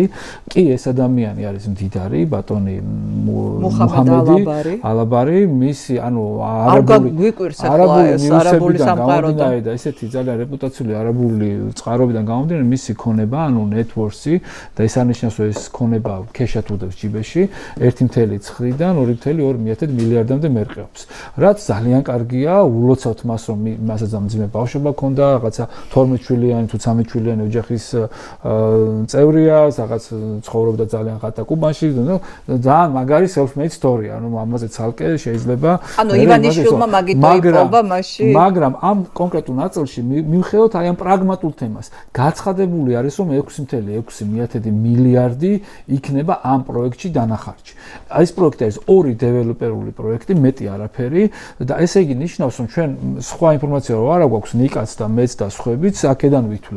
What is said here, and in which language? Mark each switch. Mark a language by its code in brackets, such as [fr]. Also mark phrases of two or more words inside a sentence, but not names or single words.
[ka] კი ეს ადამიანი არის მდიდარი, ბატონი მუჰამედი ალაბარი, მისი ანუ არაბული სამყაროდან და ესეთი ძალიან რეპუტაციული არაბული წყაროებიდან გამომდინარე მისი ქონება, ანუ network-ი და ეს არნიშნავს რომ ეს ქონება ქეშად უდევს ჯიბეში 1.9-დან 2.2 მილიარდამდე მერყეობს. რაც ძალიან კარგია, ულოცავთ მას რომ მასაც ამძიმე ბავშვობა ქონდა, რაღაცა 12 შვილიანი თუ 13 შვილიანი ოჯახის წევრია, რაღაც ცხოვრობდა ძალიან ღატა კუბანში, ძალიან მაგარი [en] self-made story, [ka] ანუ ამაზე ცალკე შეიძლება ანუ ივანიშვილმა მაგითო იპოვა მაშინ. მაგრამ ამ კონკრეტულ ნაწილში მივხედოთ აი ამ პრაგმატულ თემას. გაცხადებული არის რომ 6.6 მილიარდი იქნება ამ პროექტში დანახარჯი. ეს პროექტი არის ორი დეველოპერული პროექტი, მეტი არაფერი, და ესე იგი ნიშნავს, რომ ჩვენ სხვა ინფორმაცია რო არ აქვს ნიკაც და მეც და სხვაებიც აქედან ვითვლით.